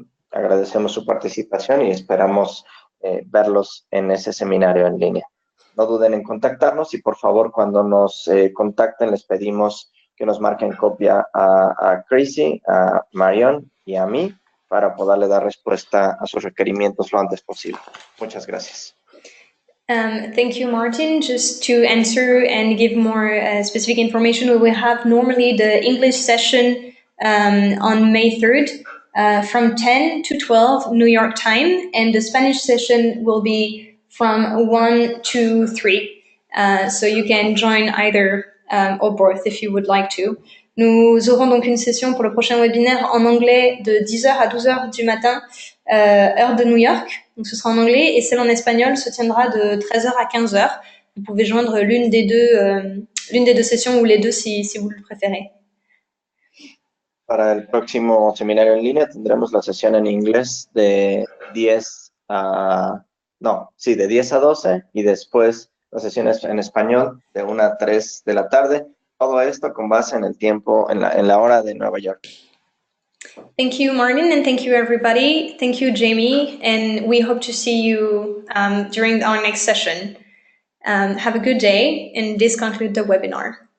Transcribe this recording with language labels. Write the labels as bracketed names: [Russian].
[Spanish] Agradecemos su participación y esperamos verlos en ese seminario en línea. No duden en contactarnos y por favor cuando nos contacten les pedimos que nos marquen copia a Chrissy, a Marion y a mí para poderle dar respuesta a sus requerimientos lo antes posible. Muchas gracias. [English] Thank you, Martin. Just to answer and give more specific information, we will have normally the English session on May 3rd from 10 to 12 New York time, and the Spanish session will be from 1 to 3. So you can join either or both if you would like to. [French] Nous aurons donc une session pour le prochain webinaire en anglais de 10h à 12h du matin, heure de New York. Donc ce sera en anglais, et celle en espagnol se tiendra de 13h à 15h. Vous pouvez joindre l'une des deux sessions ou les deux si vous le préférez. [Spanish] Para el próximo seminario en línea tendremos la sesión en inglés de 10 a 12 y después las sesiones en español de 1 a 3 de la tarde. Todo esto con base en el tiempo, en la hora de Nueva York. [English] Thank you, Martin, and thank you, everybody. Thank you, Jamie, and we hope to see you during our next session. Have a good day, and this concludes the webinar.